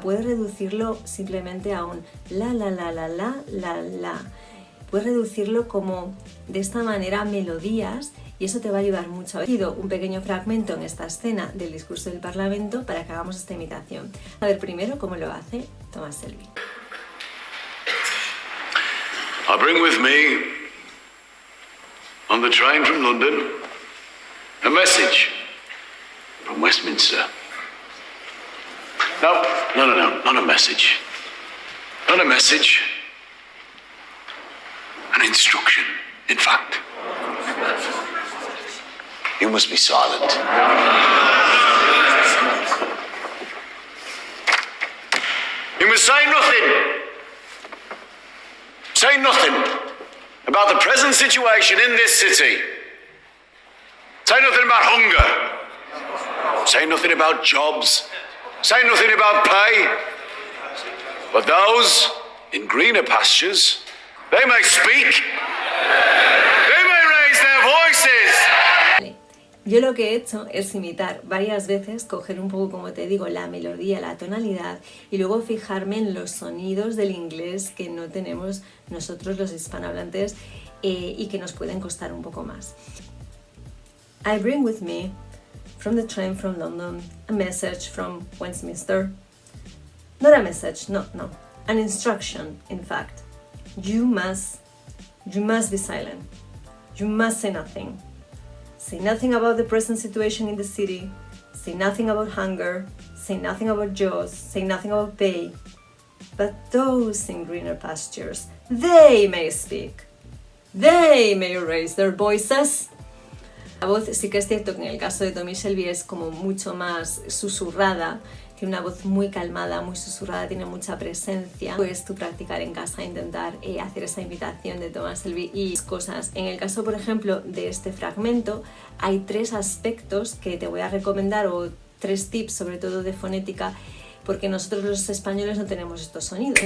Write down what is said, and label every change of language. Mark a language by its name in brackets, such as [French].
[Spanish] Puedes reducirlo simplemente a un la, la, la, la, la, la, la. Puedes reducirlo como de esta manera melodías y eso te va a ayudar mucho. He elegido un pequeño fragmento en esta escena del discurso del Parlamento para que hagamos esta imitación. A ver primero cómo lo hace Thomas Shelby. [English] I bring with me, on the train from London, a message from Westminster. No, not a message. Not a message. An instruction, in fact. You must be silent. You must say nothing. Say nothing about the present situation in this city. Say nothing about hunger. Say nothing about jobs. Say nothing about pay. But those in greener pastures, they may speak. They may raise their voices. [Spanish] Yo lo que he hecho es imitar varias veces, coger un poco, como te digo, la melodía, la tonalidad y luego fijarme en los sonidos del inglés que no tenemos nosotros los hispanohablantes y que nos pueden costar un poco más. [English] I bring with me from the train from London a message from Westminster. Not a message, no, an instruction, in fact. You must be silent. You must say nothing. Say nothing about the present situation in the city. Say nothing about hunger. Say nothing about jobs. Say nothing about pay. But those in greener pastures, they may speak. They may raise their voices. [Spanish] La voz sí que es cierto que en el caso de Tommy Shelby es como mucho más susurrada, tiene una voz muy calmada, muy susurrada, tiene mucha presencia. Puedes tú practicar en casa, intentar hacer esa imitación de Thomas Shelby y cosas. En el caso, por ejemplo, de este fragmento, hay 3 aspectos que te voy a recomendar o 3 tips, sobre todo de fonética, porque nosotros los españoles no tenemos estos sonidos.